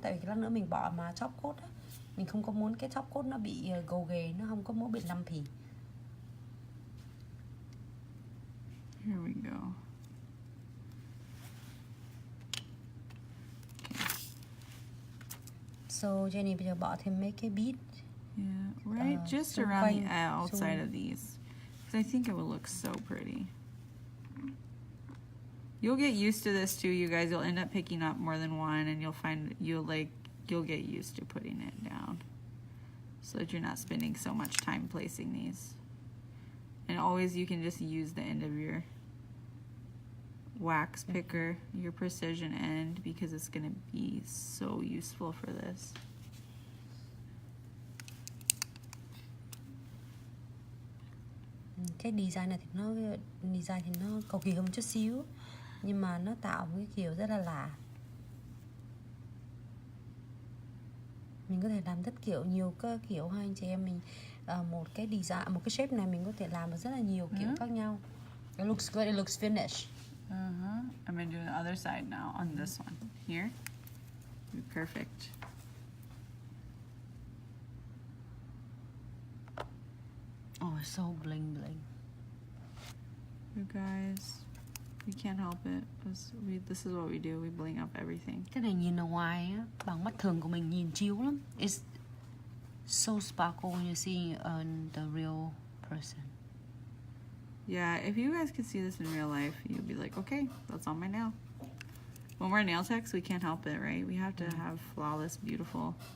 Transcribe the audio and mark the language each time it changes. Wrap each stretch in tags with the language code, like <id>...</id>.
<vi>Tại vì lát nữa mình bỏ mà top coat á, mình không có muốn cái top coat nó bị gồ ghề, nó không có muốn bị lumpy.</vi> <en>Here we go.</en> <vi>So Jenny bây giờ bỏ thêm mấy cái bead.</vi> <en>Yeah, right, just around the outside of these, because I think it will look so pretty. You'll get used to this too, you guys. You'll end up picking up more than one, and you'll find you'll get used to putting it down, so that you're not spending so much time placing these. And always you can just use the end of your wax picker, your precision end, because it's going to be so useful for this.</en> <vi>Cái design này thì nó cầu kỳ hơn chút xíu, nhưng mà nó tạo một cái kiểu rất là lạ. Mình có thể làm rất nhiều cái kiểu hai anh chị em mình. Một cái design, một cái shape này mình có thể làm được rất là nhiều kiểu khác nhau.</vi> <en>It looks good, it looks finished. I'm going to do the other side now on this one. Here. Perfect. Oh, it's so bling bling. You guys, we can't help it. This is what we do. We bling up everything.</en> <vi>Cái này nhìn ở ngoài á, bằng mắt thường của mình nhìn chiếu lắm.</vi> <en>It's so sparkle when you see the real person. Yeah, if you guys could see this in real life, you'd be like, okay, that's on my nail. When we're nail techs, we can't help it, right? We have to have flawless, beautiful.</en>